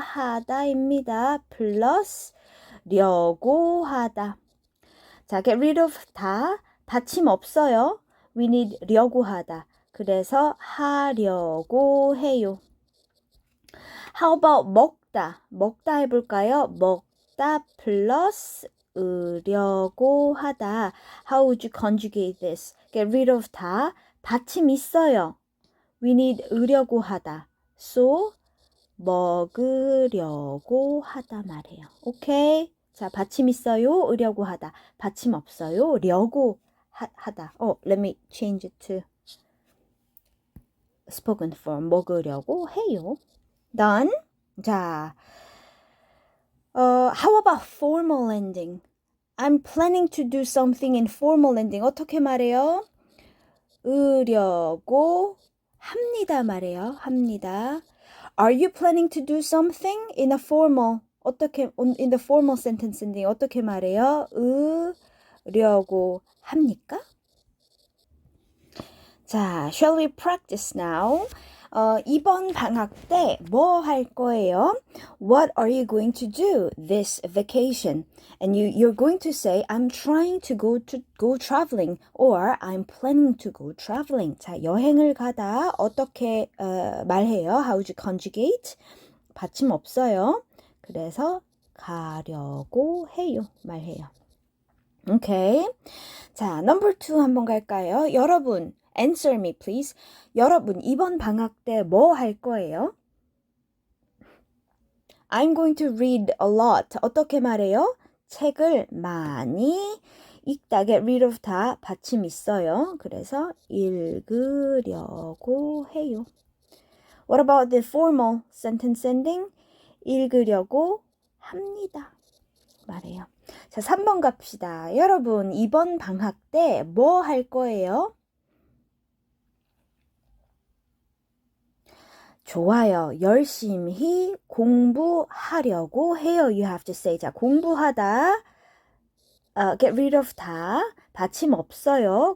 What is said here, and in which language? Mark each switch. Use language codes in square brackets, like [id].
[ko] 하다입니다. 플러스 려고 하다. [en] 자, get rid of 다. [ko] 받침 없어요. [en] We need 려고 하다. [ko] 그래서 하려고 해요. [en] How about 먹다? [ko] 먹다 해볼까요? 먹다 플러스 으려고 하다. [en] How would you conjugate this? Get rid of 다. [ko] 받침 있어요. [en] We need 으려고 하다. [ko] So 먹으려고 하다 말해요. 오케이? 자, 받침 있어요. 으려고 하다. 받침 없어요. 려고 하다. [en] Let me change it to spoken form. [ko] 먹으려고 해요. [en] Done. 자, how about formal ending? I'm planning to do something in formal ending. [ko] 어떻게 말해요? 으려고 합니다 말해요. 합니다. [en] Are you planning to do something in a formal? 어떻게 in the formal sentence ending [ko] 어떻게 말해요? 으려고 합니까? [en] 자, shall we practice now? [ko] 이번 방학 때 뭐 할 거예요? [en] What are you going to do this vacation? And you're going to say, I'm trying to go traveling, or I'm planning to go traveling. [ko] 자, 여행을 가다 어떻게 말해요? [en] How would you conjugate? [ko] 받침 없어요. 그래서 가려고 해요. 말해요. 오케이. 자, number 2 한번 갈까요? [en] 여러분, answer me please. [ko] 여러분, 이번 방학 때 뭐 할 거예요? [en] I'm going to read a lot. [ko] 어떻게 말해요? 책을 많이 읽다. [en] Get rid of 다 [ko] 받침 있어요. 그래서 읽으려고 해요. [en] What about the formal sentence ending? [ko] 읽으려고 합니다. 말해요. 자, 3번 갑시다. 여러분, 이번 방학 때 뭐 할 거예요? 좋아요. 열심히 공부하려고 해요. [en] You have to say. [ko] 자, 공부하다. [en] get rid of 다 [ko] 받침 없어요.